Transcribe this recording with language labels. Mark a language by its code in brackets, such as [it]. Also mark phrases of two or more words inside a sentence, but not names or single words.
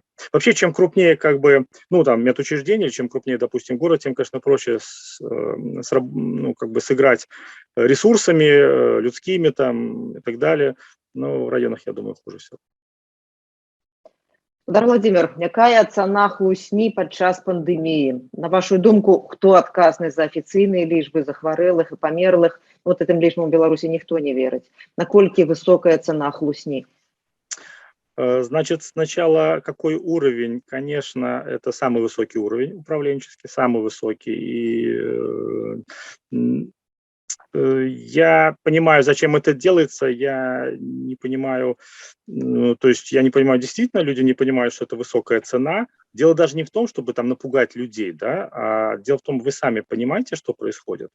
[ru] Вообще, чем крупнее, как бы, ну, там, медучреждение, чем крупнее, допустим, город, тем, конечно, проще ну, как бы сыграть ресурсами, людскими там и так далее. Но в районах, я думаю, хуже всего. Владимир, [be] якая цана хлусні падчас пандэміі? На вашу думку, хто адказны за афіцыйныя лічбы захварэлых і памерлых? [ru] Вот этим [be] лічбам у Беларусі ніхто не верыць. Наколькі высокая цана хлусні? [ru] Значит, сначала какой уровень? Конечно, это самый высокий уровень управленческий, самый высокий. И я понимаю, зачем это делается, я не понимаю, то есть я не понимаю, действительно люди не понимают, что это высокая цена, Дело даже не в том, чтобы там напугать людей, да, а дело в том, вы сами понимаете, что происходит.